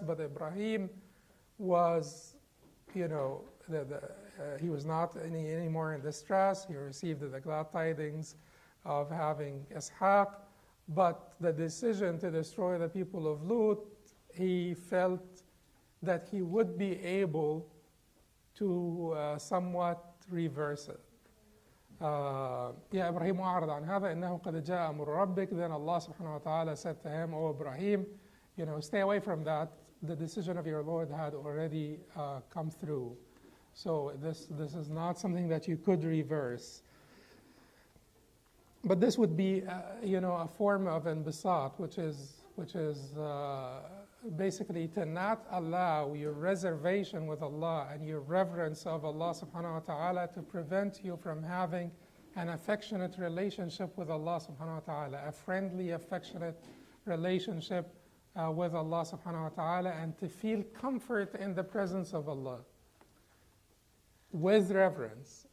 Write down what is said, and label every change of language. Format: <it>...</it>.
<en>But Ibrahim was, he was not any more in distress. He received the glad tidings of having Ishaq. But the decision to destroy the people of Lut, he felt that he would be able to somewhat reverse it.</en> <ar>يا إبراهيم أعرض عن هذا إنه قد جاء أمر ربك.</ar> <en>Then Allah subhanahu wa ta'ala said to him, "O Ibrahim, stay away from that. The decision of your Lord had already come through. So this is not something that you could reverse." But this would be, a form of imbisat, which is basically to not allow your reservation with Allah and your reverence of Allah subhanahu wa ta'ala to prevent you from having an affectionate relationship with Allah subhanahu wa ta'ala, a friendly, affectionate relationship with Allah subhanahu wa ta'ala, and to feel comfort in the presence of Allah with reverence.</en>